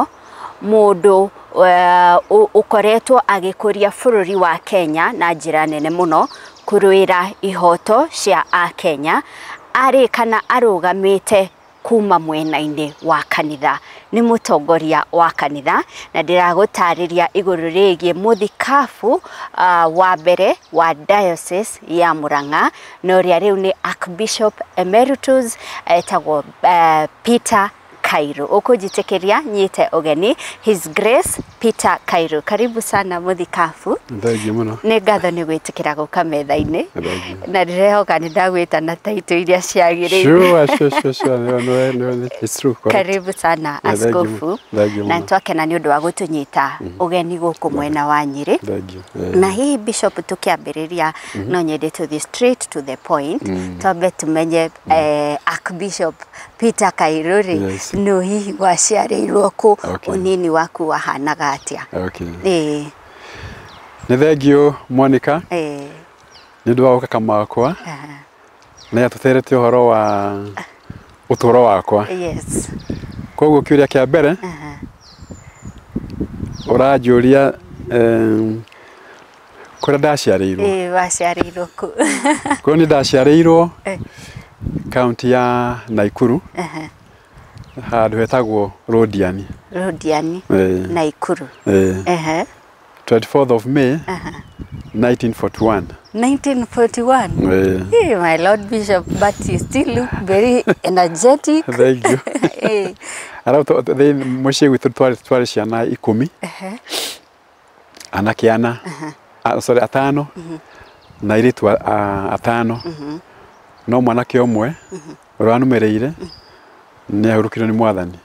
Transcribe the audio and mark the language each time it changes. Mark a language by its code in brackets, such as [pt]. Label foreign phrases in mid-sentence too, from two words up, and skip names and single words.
[ki] mundu ukoretwo agikuria bururi wa Kenya na njira nene muno kuruira ihoto cia a Kenya, ari kana arugamite kuma mwena-ini wa kanitha, ni mutongoria wa kanitha, na ndiragutariria iguru rigie muthikafu wa mbere wa diocese ya Murang'a no ria riu ni Archbishop Emeritus Peter Kairu. Ukujitekeria nyite ugeni His Grace Peter Kairu. [sw] Karibu sana muthikafu. [ki] Thengiũ mũno. Nĩ ngatho nĩ gwĩtĩkĩra gũka metha-inĩ. Na ndirehoka nĩ ndagwĩta na taito iria ciagĩrĩire. [en] Sure. No, it's true. [sw] Karibu sana askofu. [ki] Na twakena nĩ ũndũ wa gũtũnyita ugeni gũkũ mwena wa Nyeri. Na hihi bishop tukiambĩrĩria no nyende [en] to straight to the point. [ki] Twambe tumenye Archbishop Peter Kairu no hihi waciarĩirwo kũ, unini waku wahanaga atia? Nĩ thengiũ Monica. Nĩ ũndũ wa gũka kamakwa na yatũterete ũhoro wa ũtũũro wakwa. Koguo kĩũria kĩa mbere ũranjũria kũrĩa ndaciarĩirwo. Waciarĩirwo kũ? Koguo nĩ ndaciarĩirwo kaunti ya Nakuru handu hetagwo Rodiani. Nakuru. [en] 24th of May 1941. 1941? Hey, my Lord Bishop, but you still look very energetic. Thank you. [ki] Mũciĩ gwitũ twarĩ ciana 10. Anake ana, sorry, 5 na airĩtu 5. No mwanake ũmwe ũrĩa wanũmĩrĩire nĩ ahurũkirwo nĩ Mwathani.